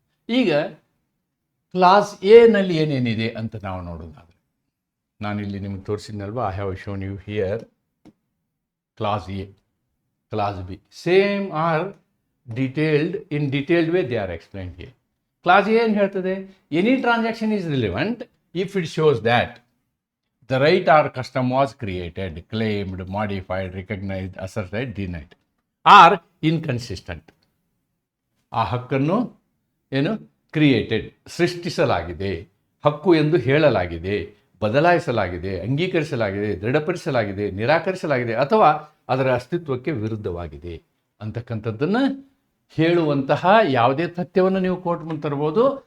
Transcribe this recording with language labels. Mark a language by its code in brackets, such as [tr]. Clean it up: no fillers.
[kn] ಈಗ ಕ್ಲಾಸ್ ಎನಲ್ಲಿ ಏನೇನಿದೆ ಅಂತ ನಾವು ನೋಡೋದಾದರೆ, ನಾನಿಲ್ಲಿ ನಿಮಗೆ ತೋರಿಸಿದ್ನಲ್ವ, [en] I have shown you here class A, class B, same are detailed in detailed way they are explained here. [kn] Class A ಏನು ಹೇಳ್ತದೆ, [en] Any transaction is relevant if it shows that the right or custom was created, claimed, modified, recognized, asserted, denied, or inconsistent. [kn] ಆ ಹಕ್ಕನ್ನು ಏನು created, ಸೃಷ್ಟಿಸಲಾಗಿದೆ, ಹಕ್ಕು ಎಂದು ಹೇಳಲಾಗಿದೆ, ಬದಲಾಯಿಸಲಾಗಿದೆ, ಅಂಗೀಕರಿಸಲಾಗಿದೆ, ದೃಢಪಡಿಸಲಾಗಿದೆ, ನಿರಾಕರಿಸಲಾಗಿದೆ, ಅಥವಾ ಅದರ ಅಸ್ತಿತ್ವಕ್ಕೆ ವಿರುದ್ಧವಾಗಿದೆ ಅಂತಕ್ಕಂಥದ್ದನ್ನು ಹೇಳುವಂತಹ ಯಾವುದೇ ತಥ್ಯವನ್ನು ನೀವು ಕೋರ್ಟ್ ಮುಂದೆ ತರ್ಬೋದು.